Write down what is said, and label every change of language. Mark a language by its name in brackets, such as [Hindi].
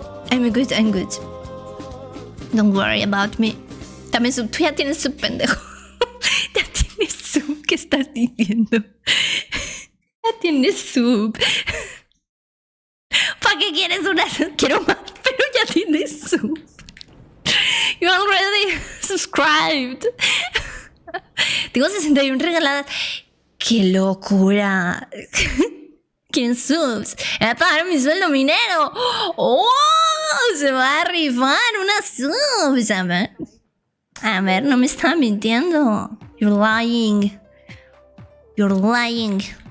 [English] I'm good. Don't worry about me. [Spanish] También tú ya tienes su pendejo. Ya tienes sub. ¿Qué estás diciendo? Ya tienes sub. ¿Para qué quieres una? Quiero más, pero ya tienes sub. [English] You already subscribed. [Spanish] Tengo 61 regaladas. ¡Qué locura! ¿Quién subs? Me va a pagar mi sueldo minero. ¡Oh! Se va a rifar una subs. A ver, no me está mintiendo. [English] You're lying. You're lying.